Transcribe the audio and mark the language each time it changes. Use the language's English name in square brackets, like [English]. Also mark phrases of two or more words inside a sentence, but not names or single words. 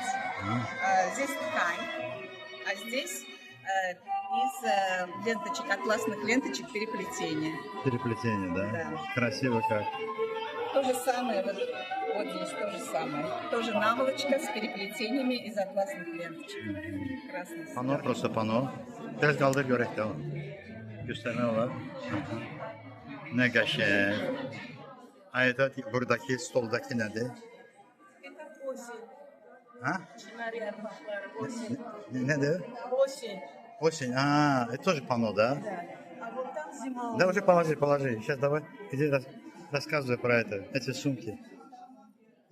[Russian] Здесь ткань, а здесь из ленточек, атласных ленточек переплетение. Переплетение, да? Да. Красиво как. То же самое, вот здесь то же самое. Тоже наволочка с переплетениями из атласных ленточек. Красный цвет. [Azerbaijani] Pano, [Russian] просто пано. [Azerbaijani] Biraz kaldır görək də o. Göstərmə olar. Nə qəşəng. Ayda buradakı stoldakı nədir? [Russian] Это осень. [Azerbaijani] Ha? Çinar yarmaqları. Осень. Nədir? [Russian] Осень. Осень. Это тоже пано, да? Да. А вот там зима. Да, уже положи. Сейчас давай, иди рассказывай про это, эти сумки.